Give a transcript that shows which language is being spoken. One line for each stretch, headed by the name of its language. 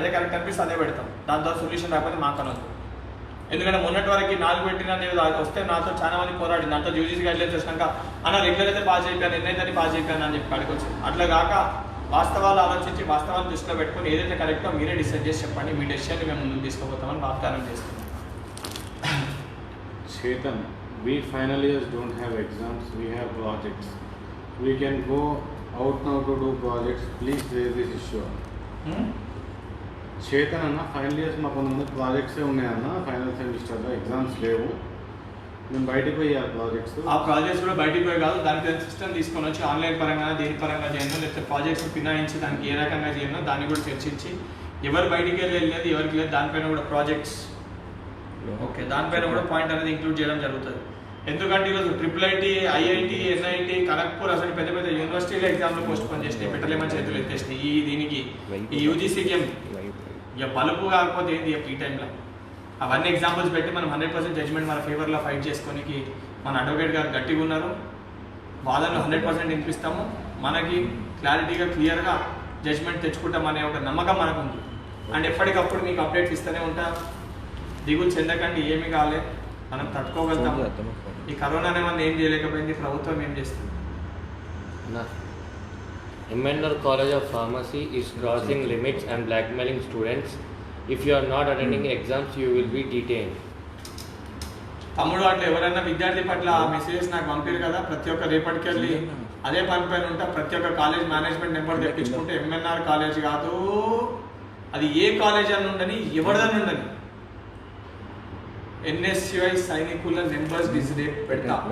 Telugu: అదే కరెక్ట్ అనిపిస్తే అదే పెడతాం. దాని ద్వారా సొల్యూషన్ రాకపోతే మాకు అనొద్దు. ఎందుకంటే మొన్నటి వరకు 4 పెట్టిన వస్తే నాతో చాలా మంది పోరాడి దాంతో యూజీసీ గైడ్లైన్స్ వచ్చినాక అన్న రెగ్యులర్ అయితే పాస్ అయిపోయాను, ఎన్నైతే పాస్ అయిపోయాను అని చెప్పి అడగొచ్చు. అట్లా కాక వాస్తవాలు ఆలోచించి వాస్తవాలు దృష్టిలో పెట్టుకొని ఏదైతే కరెక్టో మీరే డిసైడ్ చేసి చెప్పండి. మీ డెసిషన్ని మేము ముందుకు తీసుకుపోతామని వాగ్దానం చేస్తున్నాం.
English: Chetan, we final years don't have exams, we have projects. We can go out now to do projects. Please raise this issue.
Telugu: Chetan అన్న ఫైనల్ ఇయర్స్ మా కొంతమంది ప్రాజెక్ట్సే ఉన్నాయన్న, ఫైనల్ సెమిస్టర్లో ఎగ్జామ్స్ లేవు, మేము బయటకు పోయి ఆ ప్రాజెక్ట్స్ కూడా బయటకు పోయి కాదు, దానికి సిస్టమ్ తీసుకొని వచ్చి ఆన్లైన్ పరంగా దేని పరంగా చేయను, లేకపోతే ప్రాజెక్ట్స్ పినాయించి దానికి ఏ రకంగా చేయను దాన్ని కూడా చర్చించి ఎవరు బయటికి వెళ్ళలేదు ఎవరికి లేదు దానిపైన కూడా ప్రాజెక్ట్స్ ఓకే దానిపైన కూడా పాయింట్ అనేది ఇంక్లూడ్ చేయడం జరుగుతుంది. ఎందుకంటే ఈరోజు IIIT, IIT, NIT, ఖరగ్పూర్ అసలు పెద్ద పెద్ద యూనివర్సిటీలో ఎగ్జామ్లో పోస్ట్ పోన్ చేసినాయి, పెట్టలేమని చేతులు ఎత్తేసినాయి. దీనికి ఈ యూజీసీకి ఇక బలుపు కాకపోతే ఏంది ఈ టైంలో అవన్నీ ఎగ్జాంపుల్స్ పెట్టి మనం 100% జడ్జ్మెంట్ మన ఫేవర్లో ఫైట్ చేసుకోనికి మన అడ్వకేట్ గారు గట్టిగా ఉన్నారు. వాళ్ళను 100% వినిపిస్తాము. మనకి క్లారిటీగా క్లియర్గా జడ్జ్మెంట్ తెచ్చుకుంటాం అనే ఒక నమ్మకం మనకు ఉంది. అండ్ ఎప్పటికప్పుడు మీకు అప్డేట్స్ ఇస్తూనే ఉంటాం. దిగులు చెందకండి, ఏమి కాలే, మనం తట్టుకోగలుగుతాం. ఈ కరోనా అనే మనం ఏం చేయలేకపోయింది, ప్రభుత్వం ఏం చేస్తుంది.
English: MNR College of Pharmacy is crossing limits and blackmailing students. If you are not attending exams, you will be detained.
Telugu: తమ్ముడు అట్లా ఎవరైనా విద్యార్థి పట్ల మెసేజెస్ నాకు పంపారు కదా, ప్రతి ఒక్క రేపటికి వెళ్ళి అదే పని పైన ఉంటా. ప్రతి ఒక్క college management number తెప్పించుకుంటే MNR college కాదు, అది ఏ కాలేజ్ అని ఉండని ఎవరిదని ఉండని NSCI సైనికుల నెంబర్స్ డిస్ప్లేట్ పెడతా.